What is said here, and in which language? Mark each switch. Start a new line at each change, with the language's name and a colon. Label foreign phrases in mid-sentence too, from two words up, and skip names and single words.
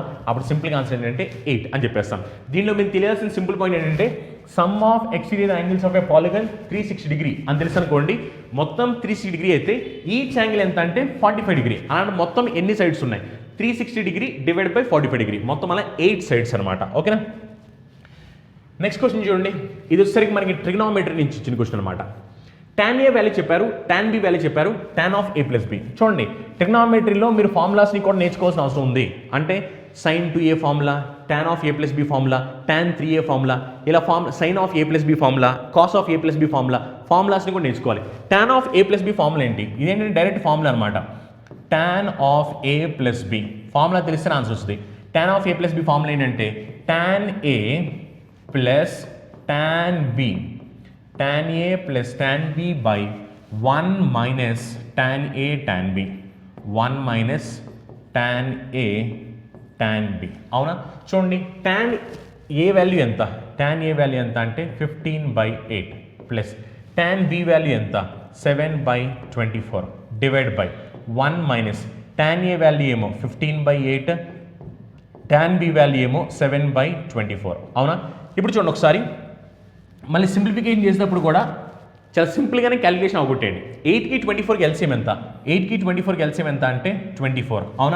Telugu: అప్పుడు సింపుల్గా ఆన్సర్ ఏంటంటే 8 అని చెప్పేస్తాం. దీనిలో మీరు తెలియాల్సిన
English: simple point
Telugu: ఏంటంటే
English: sum of exterior angles of a polygon 360 degree
Telugu: అని తెలుసు అనుకోండి. మొత్తం 360 డిగ్రీ అయితే
English: each angle
Telugu: ఎంత అంటే 45 డిగ్రీ. అలాంటి మొత్తం ఎన్ని సైడ్స్ ఉన్నాయి?
English: 360 degree divide by 45 degree.
Telugu: మొత్తం అలా 8 సైడ్స్ అనమాట. ఓకేనా?
English: next question
Telugu: చూడండి, ఇది వచ్చేసరికి మనకి ట్రిగ్నోమెట్రీ నుంచి ఇచ్చిన క్వశ్చన్ అనమాట.
English: tan a value
Telugu: చెప్పారు,
English: tan b value
Telugu: చెప్పారు,
English: tan of a plus b.
Telugu: చూడండి, ట్రిగ్నోమెట్రీలో మీరు ఫార్ములాస్ని కూడా నేర్చుకోవాల్సిన అవసరం ఉంది. అంటే
English: sin 2a formula, tan of a plus b formula, tan 3a formula,
Telugu: ఇలా
English: sin of a plus b formula, cos of a plus b formula,
Telugu: ఫార్ములాస్ని కూడా నేర్చుకోవాలి.
English: tan of a plus b formula
Telugu: ఏంటి? ఇదేంటంటే
English: direct formula
Telugu: అనమాట.
English: tan of a plus b formula
Telugu: తెలిస్తే ఆన్సర్ వస్తుంది.
English: tan of a plus b formula
Telugu: ఏంటంటే
English: tan a plus tan b, tan a plus tan b by 1 minus tan a tan b, 1 minus tan a tan b,
Telugu: అవునా? చూడండి,
English: tan a value
Telugu: ఎంత?
English: tan a value
Telugu: ఎంత అంటే 15/8
English: plus tan b value
Telugu: ఎంత? 7/24
English: divide by 1 minus tan a value
Telugu: ఏమో 15/8,
English: tan b value
Telugu: ఏమో 7/24, అవునా? ఇప్పుడు చూడండి ఒకసారి మళ్ళీ సింప్లిఫికేషన్ చేసినప్పుడు కూడా చాలా సింపుల్గానే క్యాలిక్యులేషన్ అవగొట్టేయండి. 8కి 24కి ఎల్సిఎం ఎంత? 8కి 24కి ఎల్సిఎం ఎంత అంటే 24, అవునా?